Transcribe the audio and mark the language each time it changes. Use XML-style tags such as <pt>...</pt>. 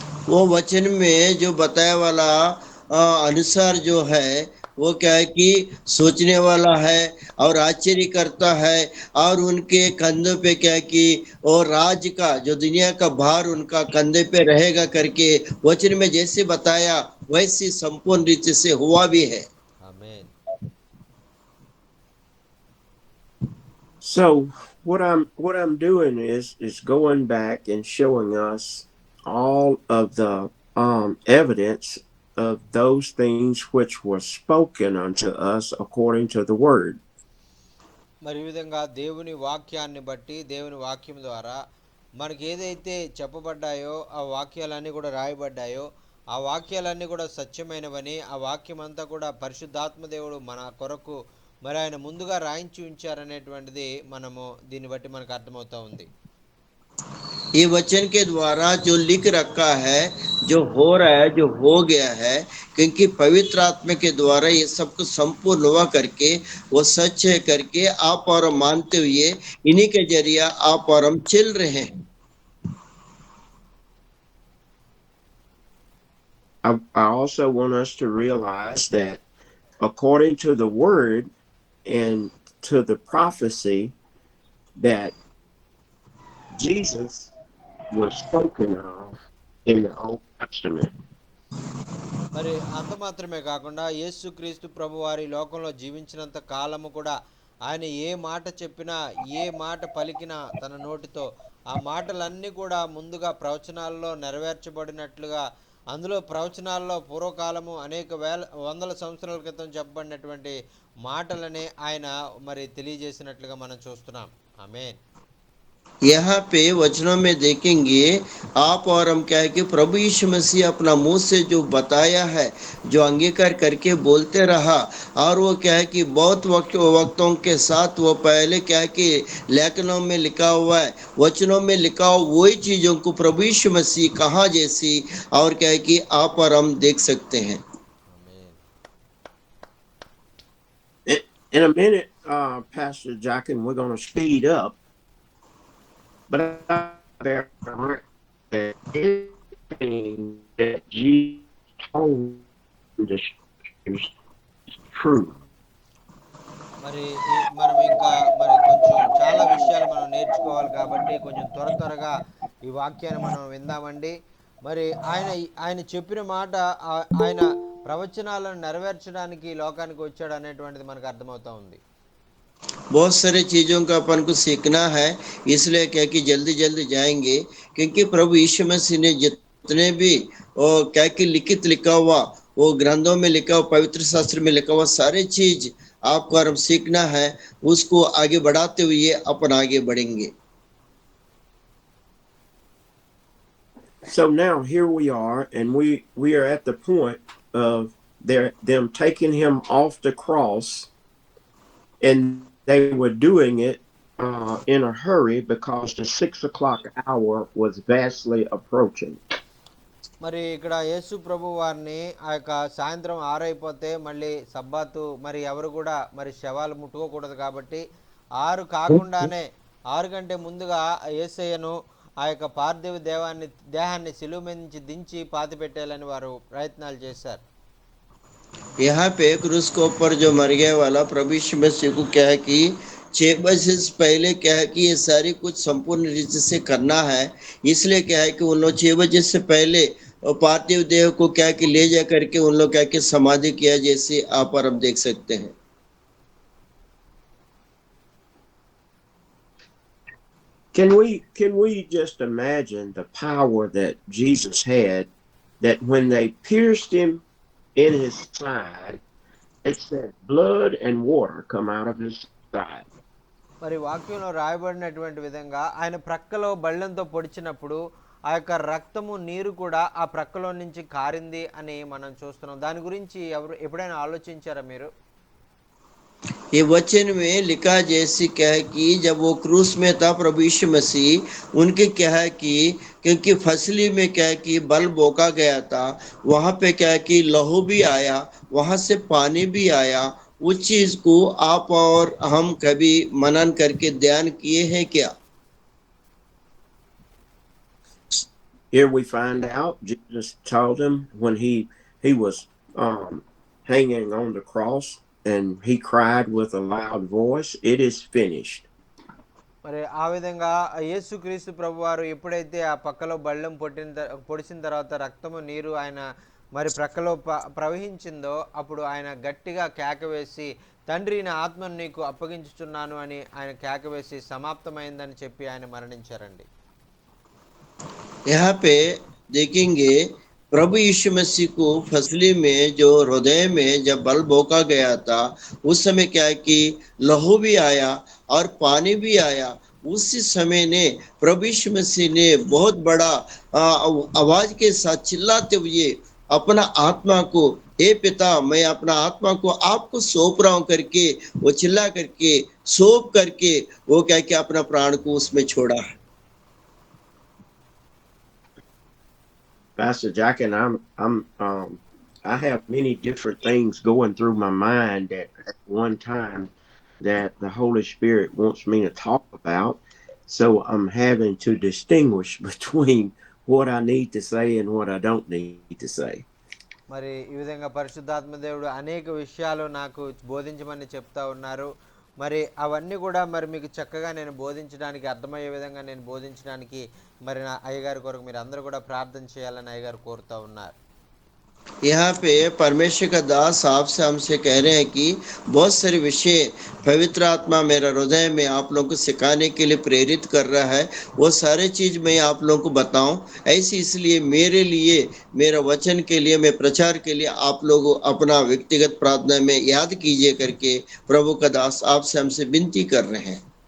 <hi>वो वचन में जो बताया वाला अनुसार जो है वो क्या है कि सोचने वाला है और आश्चर्य करता है, और उनके कंधों पे क्या है कि और राज का जो दुनिया का भार उनका कंधे पे रहेगा करके वचन में जैसे बताया वैसे संपूर्ण रीति से हुआ भी है. आमीन.</hi> <en>So what I'm doing is going back and showing us all of the evidence of those things which were spoken unto us according to the word.</en> <te>మరి ఈ విధంగా దేవుని వాక్యాన్ని బట్టి, దేవుని వాక్యం ద్వారా మనకి ఏదైతే చెప్పబడ్డాయో, ఆ వాక్యాలన్నీ కూడా రాయబడ్డాయో, ఆ వాక్యాలన్నీ కూడా సత్యమైనవని, ఆ వాక్యం అంతా కూడా పరిశుద్ధాత్మ దేవుడు మన కొరకు మరి ఆయన ముందుగా రాయించి ఉంచారనేటువంటిది మనము దీన్ని బట్టి మనకు అర్థమవుతా ఉంది.</te> <hi>ये वचन के द्वारा जो लिख रखा है, जो हो रहा है, जो हो गया है, क्योंकि पवित्र आत्मा के द्वारा ये सब कुछ संपूर्ण हुआ करके वो सच है करके आप और हम मानते हुए इन्हीं के जरिए आप और हम चल रहे हैं.</hi> <en>I also want us to realize that according to the word and to the prophecy that Jesus was spoken of in the Old Testament.</en> <te>మరి అంత మాత్రమే కాకుండా యేసుక్రీస్తు ప్రభు వారి లోకంలో జీవించినంత కాలము కూడా ఆయన ఏ మాట చెప్పినా, ఏ మాట పలికినా తన నోటితో, ఆ మాటలన్నీ కూడా ముందుగా ప్రవచనాల్లో నెరవేర్చబడినట్లుగా, అందులో ప్రవచనాల్లో పూర్వకాలము అనేక వందల సంవత్సరాల క్రితం చెప్పబడినటువంటి మాటలనే ఆయన మరి తెలియజేసినట్లుగా మనం చూస్తున్నాం. ఆమేన్.</te> <hi>यहाँ पे वचनों में देखेंगे आप और हम क्या है कि प्रभु यीशु मसीह अपना मुंह से जो बताया है, जो अंगीकार करके बोलते रहा, और वो क्या है कि बहुत वक्तों के साथ वो पहले क्या है कि लेखनों में लिखा हुआ है, वचनों में लिखा हुआ वही चीजों को प्रभु यीशु मसीह कहा जैसी और क्या है कि आप और हम देख सकते हैं.</hi> <en>In a minute, Pastor Jockin, we're going to speed up. But I bear record that everything that Jesus told us is true.</en> <te>మరి మనం ఇంకా మరి కొంచెం చాలా విషయాలు మనం నేర్చుకోవాలి కాబట్టి కొంచెం త్వరగా ఈ వాక్యాన్ని మనం విందామండి. మరి ఆయన చెప్పిన మాట, ఆయన ప్రవచనాలను నెరవేర్చడానికి లోకానికి వచ్చాడు అనేటువంటిది మనకు అర్థమవుతా ఉంది.</te> <hi>बहुत सारे चीजों का अपन को सीखना है, इसलिए क्या कि जल्दी जल्दी जाएंगे, क्योंकि प्रभु यीशु मसीह ने जितने भी क्या कि लिखा हुआ, वो ग्रंथों में लिखा हुआ, पवित्र शास्त्र में लिखा हुआ सारे चीज आपको और हम सीखना है, उसको आगे बढ़ाते हुए अपन आगे बढ़ेंगे.</hi> <en>So now here we are, and we are at the point of them taking him off the cross, and they were doing it in a hurry because the 6 o'clock hour was vastly approaching.</en> <te>మరి ఇక్కడ యేసు ప్రభు వారిని ఆ యొక్క సాయంత్రం 6 అయిపోతే మళ్ళీ సబ్బాతు, మరి ఎవరు కూడా మరి శవాలు ముట్టుకోకూడదు కాబట్టి 6 కాకుండానే 6 గంటే ముందుగా యేసయ్యను ఆ యొక్క పార్థివ దేహాన్ని శిలువ మీద నుంచి దించి పాతి పెట్టాలని వారు ప్రయత్నాలు చేశారు.</te> <hi>यहाँ पे क्रूस के ऊपर जो मर गया वाला प्रभु यीशु मसीह को क्या है कि 6 बजे से पहले क्या है कि ये सारी कुछ संपूर्ण रीति से करना है, इसलिए क्या है कि उन लोग 6 बजे से पहले पार्थिव देह को क्या है कि ले जा करके उन लोग क्या है कि समाधि किया, जैसे आप और हम देख सकते हैं।</hi> <en>Can we just imagine the power that Jesus had, that when they pierced him in his side, it said blood and water come out of his side.</en> <te>మరి వాక్యంలో రాయబడినటువంటి విధంగా ఆయన ప్రక్కలో బళ్ళంతో పొడిచినప్పుడు ఆ యొక్క రక్తము నీరు కూడా ఆ ప్రక్కలో నుంచి కారింది అని మనం చూస్తున్నాం. దాని గురించి ఎప్పుడైనా ఆలోచించారా మీరు?</te> <hi>ये वचन में लिखा जैसे क्या है कि जब वो क्रूस में था प्रभु यीशु मसीह, उनके क्या है कि क्योंकि फसली में क्या है कि बल बोका गया था, वहां पे क्या है कि लहू भी आया, वहां से पानी भी आया। उस चीज को आप और हम कभी मनन करके ध्यान किए हैं क्या?</hi> <en>Here we find out Jesus told him when he was hanging on the cross, and he cried with a loud voice, "It is finished."</en> <te>మరి ఆ విధంగా యేసుక్రీస్తు ప్రభువారు ఎప్పుడైతే ఆ పక్కలో బళ్ళెం పొడిచిన తర్వాత రక్తము నీరు ఆయన మరి ప్రక్కలో ప్రవహించిందో అప్పుడు ఆయన గట్టిగా కేక వేసి, తండ్రి నా ఆత్మను నీకు అప్పగించుచున్నాను అని ఆయన కేక వేసి సమాప్తమైందని చెప్పి ఆయన మరణించారండి.</te> <hi>यहाँ पे देखेंगे प्रभु यीशु मसीह को फसली में जो हृदय में जब बल बोका गया था, उस समय क्या है कि लहू भी आया और पानी भी आया। उसी समय ने प्रभु यीशु मसीह ने बहुत बड़ा आवाज के साथ चिल्लाते हुए अपना आत्मा को, हे पिता मैं अपना आत्मा को आपको सौंप रहा हूं करके वो चिल्ला करके सौंप करके वो क्या कि अपना प्राण को उसमें छोड़ा है।</hi> <en>Pastor Jack, and I have many different things going through my mind at one time that the Holy Spirit wants me to talk about. So I'm having to distinguish between what I need to say and what I don't need to say.</en> <te>మరి ఈ విధంగా పరిశుద్ధాత్మ దేవుడు అనేక విషయాలు నాకు బోధించమని చెప్తా ఉన్నారు. మరి అవన్నీ కూడా మరి మీకు చక్కగా నేను బోధించడానికి, అర్థమయ్యే విధంగా నేను బోధించడానికి మరి నా అయ్యగారి కొరకు మీరు అందరూ కూడా ప్రార్థన చేయాలని అయ్యగారు కోరుతూ ఉన్నారు.</te> <hi>यहाँ पे परमेश्वर का दास आपसे हमसे कह रहे हैं कि बहुत सारे विषय पवित्र आत्मा मेरा हृदय में आप लोगों को सिखाने के लिए प्रेरित कर रहा है, वो सारे चीज मैं आप लोगों को बताऊं। ऐसे इसलिए मेरे लिए, मेरा वचन के लिए, मैं प्रचार के लिए आप लोग अपना व्यक्तिगत प्रार्थना में याद कीजिए करके प्रभु का दास आपसे हमसे विनती कर रहे हैं।</hi>